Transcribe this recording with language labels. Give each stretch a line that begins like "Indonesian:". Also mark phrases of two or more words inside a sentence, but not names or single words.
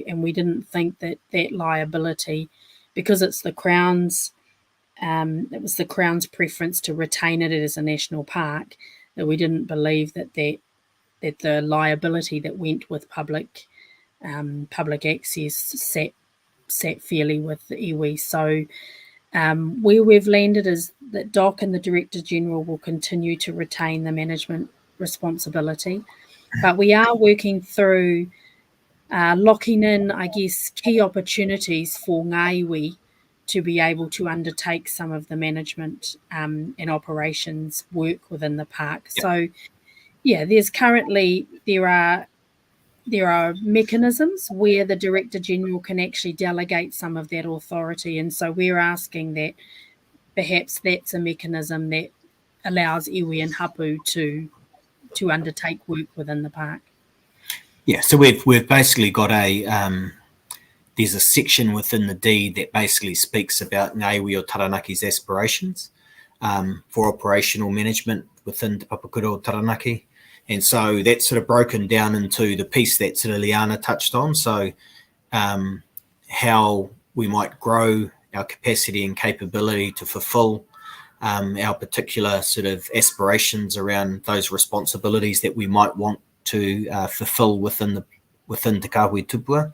English: And we didn't think that liability, because it's the Crown's, it was the Crown's preference to retain it as a national park, that we didn't believe that the liability that went with public access sat fairly with the iwi. So where we've landed is that DOC and the Director General will continue to retain the management responsibility, but we are working through locking in, I guess, key opportunities for
Māori: ngā iwi
English: to be able to undertake some of the management and operations work within the park. Yep. So, yeah, there are mechanisms where the Director General can actually delegate some of that authority, and so we're asking that perhaps that's a mechanism that allows iwi and hapu to undertake work within the park. Yeah, so we've basically got there's a section within the deed that basically speaks about ngā iwi o Taranaki's aspirations for operational management within Te Papakura o Taranaki. And so that's sort of broken down into the piece that sort of Liana touched on. So how we might grow our capacity and capability to fulfill our particular sort of aspirations around those responsibilities that we might want to fulfill within Te Kāhui Tupua.